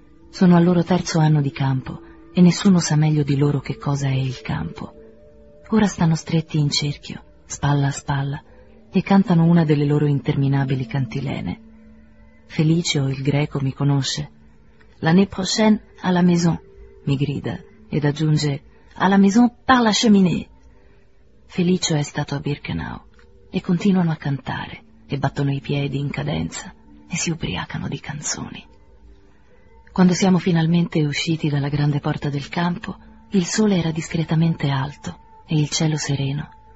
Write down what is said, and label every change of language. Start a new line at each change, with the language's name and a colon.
Italian: Sono al loro terzo anno di campo e nessuno sa meglio di loro che cosa è il campo. Ora stanno stretti in cerchio, spalla a spalla, e cantano una delle loro interminabili cantilene. Felicio, il greco, mi conosce.
French: «L'année prochaine, à la maison»,
Italian: mi grida, ed aggiunge
French: «à la maison, par la cheminée».
Italian: Felicio è stato a Birkenau, e continuano a cantare, e battono i piedi in cadenza, e si ubriacano di canzoni. Quando siamo finalmente usciti dalla grande porta del campo, il sole era discretamente alto, e il cielo sereno.